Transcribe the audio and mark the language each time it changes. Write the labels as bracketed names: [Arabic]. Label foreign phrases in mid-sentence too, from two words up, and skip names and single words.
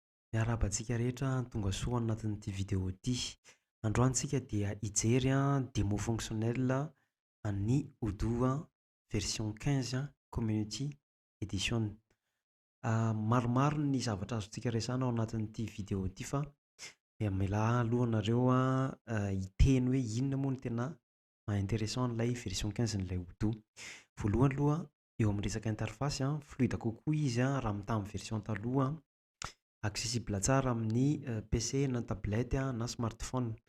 [Malagasy] Miarahaba antsika rehetra tonga soa anatin'ity vidéo ity. Androany tsika dia hijery [French] démo fonctionnel [Malagasy] an'ny Odoo version 15 [English] community edition. [Malagasy] Maromaro ny zavatra azontsika resana ao anatin'ity vidéo ity fa mila aloha anareo hiteny hoe inona moa no tena intéressant n'ilay version 15 n'ilay Odoo. Voalohany aloha eo amin'ny resaka [French] interface fluide [Malagasy] kokoa izy raha mitaha amin'ny version taloha, accessible tsara amin'ny PC na tablette na smartphone.